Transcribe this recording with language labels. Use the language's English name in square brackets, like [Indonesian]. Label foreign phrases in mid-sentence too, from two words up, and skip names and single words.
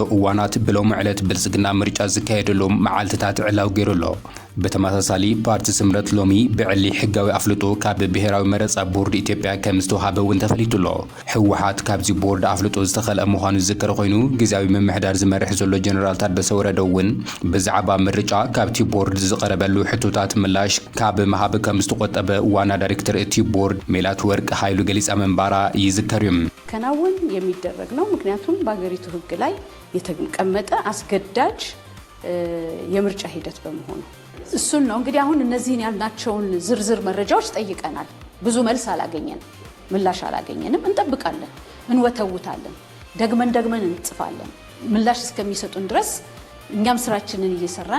[Tigrinya] እዋናት ብሎም ዕለት ብልጽግና ምርጫ ዝካየደሎም መዓልትታት ዕላው ገይሩሎ በተመሳሳሊ ፓርቲ ስምረት ሎሚ ብዕሊ ሕጋዊ ኣፍልጦ ካብ ብሔራዊ መረፃ ቦርድ ኢትዮጵያ ከም ዝተዋሃበ እውን ተፈሊጡሎ ሕወሓት ካብዚ ቦርድ ኣፍልጦ ዝተኸልአ ምዃኑ ዝዝከር ኮይኑ ግዝያዊ ምምሕዳር ዝመርሕ ዘሎ ጀነራል ታደሰ ወረደ እውን ብዛዕባ ምርጫ ካብቲ ቦርድ ዝቐረበሉ ሕቶታት ምላሽ ካብ መሃብ ከም ዝተቆጠበ ዋና ዳይሬክተር እቲ ቦርድ ሜላት ወርቅ ኃይሉ ገሊጻ መንባራ ይዝከር እዩ [Amharic] ከናውን የሚደረግ ነው ምክንያቱም በአገሪቱ ሕግ ላይ የተቀመጠ አስገዳጅ የምርጫ ሂደት በመሆኑ እሱን ነው እንግዲህ አሁን እነዚህን ያልናቸውን ዝርዝር መረጃዎች ጠይቀናል ብዙ መልስ አላገኘንም ምላሽ አላገኘንም እንጠብቃለን እንወተውታለን ደግመን እንጽፋለን ምላሽ እስከሚሰጡን ድረስ እኛም ስራችንን እየሰራን